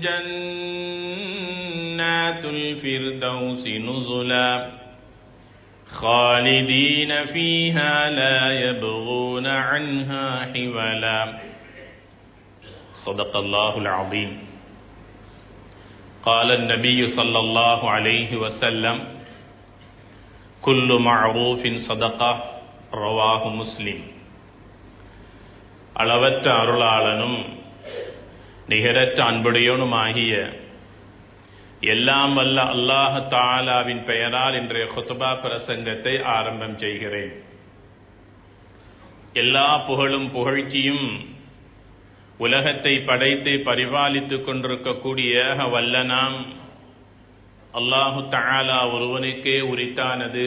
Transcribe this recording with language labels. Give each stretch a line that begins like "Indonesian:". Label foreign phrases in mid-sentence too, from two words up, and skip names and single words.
Arabic: جنات الفردوس نزلا خالدين فيها لا يبغون عنها حولا صدق الله العظيم قال النبي صلى الله عليه وسلم كل معروف صدقة رواه مسلم
Tamil: அளவற்ற அருளாளனும் நிகரற்ற அன்புடையோனுமாகிய எல்லாம் வல்ல அல்லாஹ் தஆலாவின் பெயரால் இன்றைய குத்பா பிரசங்கத்தை ஆரம்பம் செய்கிறேன். எல்லா புகழும் புகழ்ச்சியும் உலகத்தை படைத்து பரிபாலித்துக் கொண்டிருக்கக்கூடிய வல்லனாம்
Arabic: الله تعالى
Tamil: ஒருவனுக்கே உரித்தானது.